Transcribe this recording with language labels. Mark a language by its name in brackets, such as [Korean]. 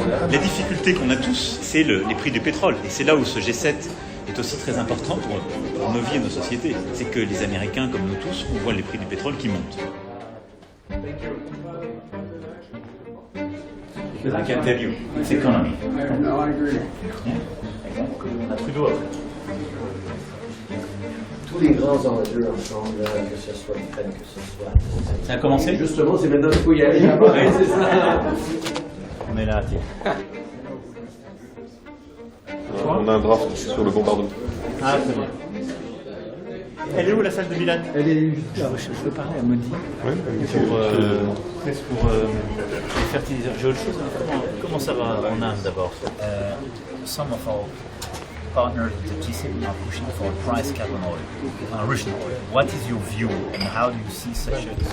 [French] La difficulté qu'on a tous, c'est les prix du pétrole. Et c'est là où ce G7 est aussi très important pour nos vies et nos sociétés. C'est que les Américains, comme nous tous, on voit les prix du pétrole qui montent. [English] I can tell you, it's economy. No, I agree. [French] À Trudeau. Tous les grands enjeux ensemble, que ce soit l'Ukraine, que ce soit... Ça a commencé? Justement, c'est maintenant qu'il faut y aller. Ouais. C'est ça. On est là, tiens. On a un draft sur le bombardement. Ah, c'est bon. Elle est où la salle de Milan? Elle est... Je veux parler à Modi. Oui, Pour les fertiliseurs. J'ai autre chose. Comment ça va en Inde d'abord? [English] Some of our partners at the G7 are pushing for a price cap on oil, on Russian oil. What is your view and how do you see such a...